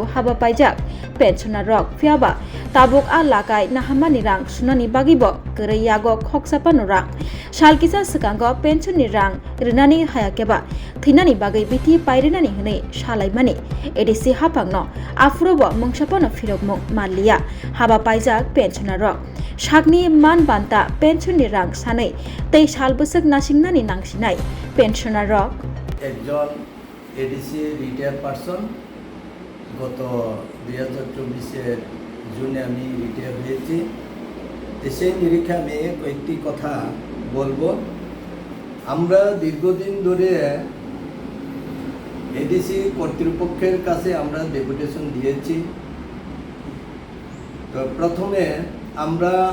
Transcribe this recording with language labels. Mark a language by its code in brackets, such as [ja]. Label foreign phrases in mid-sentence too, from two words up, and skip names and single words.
[trp] haba paijak pensioner rok fiaba tabuk a lakai nahamani rang sunani bagibo koraiyago khoksapano rang salkisa sekango pension ni rang rinani hayakeba thinani bagai bithi pairinani hune salaimani edisi hapangno afrobo mungsapano firokmung malliya haba paijak pensioner rok sakni man banta pension ni rang sanai tei salbusuk nasingnani nangsinai pensioner rok [bn] একজন এডিসি [en] retire person [bn] গত 2024 জুনে আমি রিটায়ার হয়েছি সেই নিরীক্ষে আমি কয়েকটি কথা বলবো আমরা দীর্ঘদিন ধরে এডিসি কর্তৃপক্ষের কাছে আমরা ডেপুটেশন দিয়েছি তো প্রথমে আমরা